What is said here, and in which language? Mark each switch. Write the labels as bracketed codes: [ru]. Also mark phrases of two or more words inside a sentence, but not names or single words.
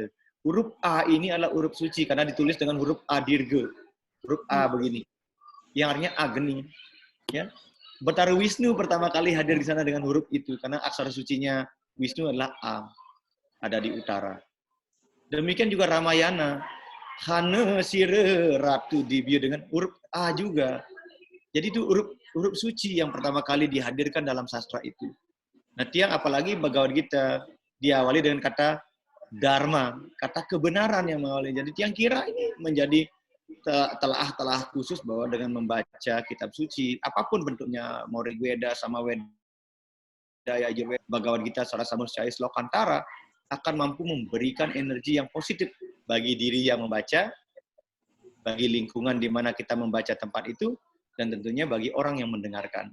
[id] Huruf A ini adalah huruf suci karena ditulis dengan huruf A dirga. Huruf A begini. Yang artinya agni. Ya. Betara Wisnu pertama kali hadir di sana dengan huruf itu karena aksara sucinya Wisnu adalah A. Ada di utara. Demikian juga Ramayana. [kaw] Hana sire ratu dibia [id] dengan huruf A juga. Jadi itu huruf suci yang pertama kali dihadirkan dalam sastra itu. Nah, tiang apalagi Bhagavad Gita diawali dengan kata dharma, kata kebenaran yang mengawali. Jadi tiang kira ini menjadi telah khusus bahwa dengan membaca kitab suci, apapun bentuknya, mau Rigveda, Samaveda, Yajurveda, Bhagavad Gita, Sarasamudcaya, Slokantara, akan mampu memberikan energi yang positif bagi diri yang membaca, bagi lingkungan di mana kita membaca tempat itu, dan tentunya bagi orang yang mendengarkan.